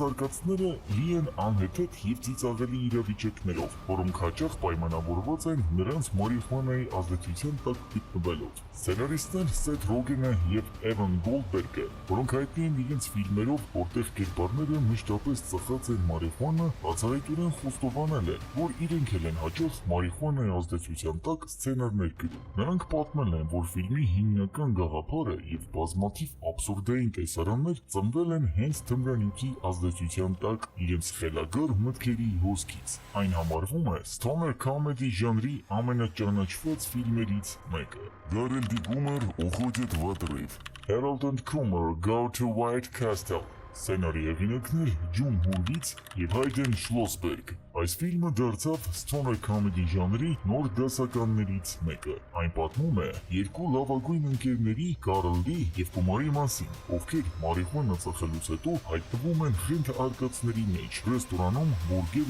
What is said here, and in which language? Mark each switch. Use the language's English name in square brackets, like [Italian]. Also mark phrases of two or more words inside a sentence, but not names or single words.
[Armenian] արկածները լի են անհեթեթ և ծիծաղելի իրավիճակներով, որոնք հաճախ պայմանավորված են նրանց մարիխուանայի ազդեցության տակ գտնվելով։ Սցենարիստներ Սեթ Ռոգենը և Էվան Գոլդբերգը, որոնք հայտնի են իրենց ֆիլմերով, որտեղ կերպարները մշտապես ծխած են մարիխուանա, բացահայտորեն խոստովանել են, որ իրենք էլ են հաճախ մարիխուանայի ազդեցության տակ սցենարներ գրում։ Նրանք պատմել են, որ ֆիլմի հիմնական գաղափարը և բազմաթիվ աբսուրդային տեսարաններ ծնվել են հենց թմրանյութի ազդեցության տակ իրենց խելագար մտքերի հոսքից։ Այն համարվում է stoner comedy ժանրի ամենաճանաչված ֆիլմերից մեկը։ Гарольд Гумер уходит в отрыв։ Harold and Kumar go to White Castle։ Սցենարի հեղինակներ Ջոն Հուրվից և Հայդեն Շլոսբերգ։ Այս ֆիլմը դարձավ [English] stoner comedy [Armenian] ժանրի նոր դասականներից մեկը։ Այն պատմում է երկու լավագույն ընկերների՝ Կարլի և Կումարի մասին, ովքեր մարիխուանա ծխելուց հետո հայտնվում են խենթ արկածների մեջ ռեստորանում բուրգեր